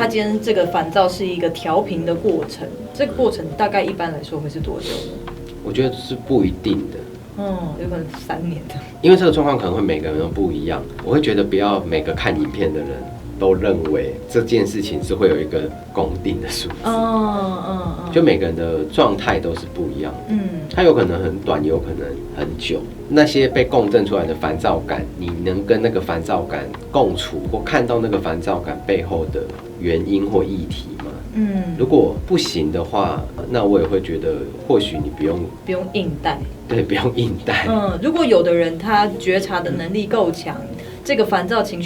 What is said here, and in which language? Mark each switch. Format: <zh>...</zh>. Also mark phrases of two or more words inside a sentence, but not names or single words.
<zh>他今天這個煩躁是一個調頻的過程，這個過程大概一般來說會是多久呢？我覺得是不一定的。有可能3年的，因為這個狀況可能會每個人都不一樣。我會覺得不要每個看影片的人都認為這件事情是會有一個公定的數字。就每個人的狀態都是不一樣的。它有可能很短，也有可能很久。那些被共振出來的煩躁感，你能跟那個煩躁感共處，或看到那個煩躁感背後的原因或議題嗎？如果不行的話，那我也會覺得或許你不用硬帶。对，不用硬帶。如果有的人他覺察的能力夠強，這個煩躁情緒</zh>